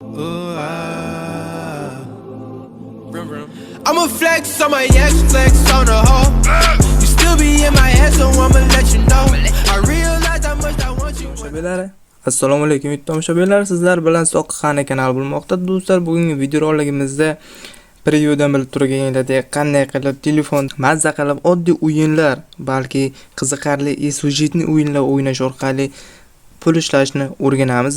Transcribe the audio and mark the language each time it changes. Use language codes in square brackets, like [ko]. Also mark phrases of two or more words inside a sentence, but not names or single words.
[en] Ooh, I'ma flex on my ex, flex on the hoe. You still be in my head, so I'ma let you know. I realize how much I want you. [uz] Assalomu alaykum tomoshabinlar, sizlar bilan Soqqani kanal bo'lmoqda. Do'stlar, bugungi video roligimizda previewdan bilib turganingizdek, qanday qilib telefon mazza qilib oddiy o'yinlar, balki qiziqarli sujetli o'yinlar o'ynash orqali pul ishlashni o'rganamiz.